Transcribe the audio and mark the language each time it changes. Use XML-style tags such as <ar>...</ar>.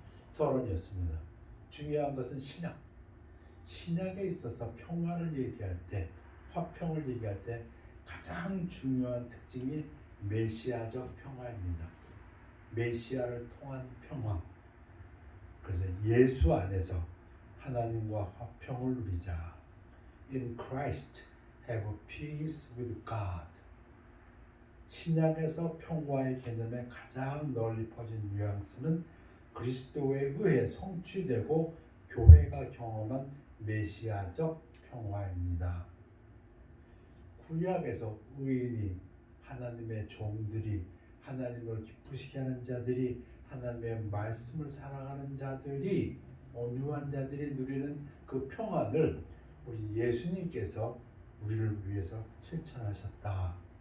<ko>서론이었습니다. 중요한 것은 신약에 있어서 평화를 얘기할 때, 화평을 얘기할 때 가장 중요한 특징이 메시아적 평화입니다. 메시아를 통한 평화. 그래서 예수 안에서 하나님과 화평을 누리자.</ko> <en>In Christ have peace with God.</en> <ko>신약에서 평화의 개념의 가장 널리 퍼진 뉘앙스는 그리스도에 의해 성취되고 교회가 경험한 메시아적 평화입니다. 구약에서 의인이, 하나님의 종들이, 하나님을 기쁘시게 하는 자들이, 하나님의 말씀을 사랑하는 자들이, 온유한 자들이 누리는 그 평안을 우리 예수님께서 우리를 위해서 실천하셨다.</ko>